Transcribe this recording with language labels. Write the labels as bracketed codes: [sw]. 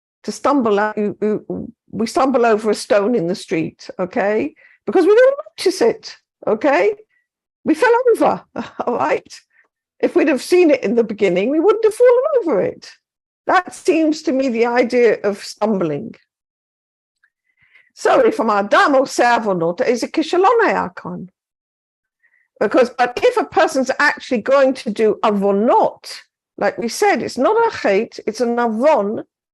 [en] To stumble, like we stumble over a stone in the street, okay? Because we don't notice it, okay? We fell over, all right? If we'd have seen it in the beginning, we wouldn't have fallen over it. That seems to me the idea of stumbling. So if Adam [he] עושה עוונות, איזה כישלון היה כאן? [en] But if a person's actually going to do avonot, like we said, it's not a chait, it's an avon.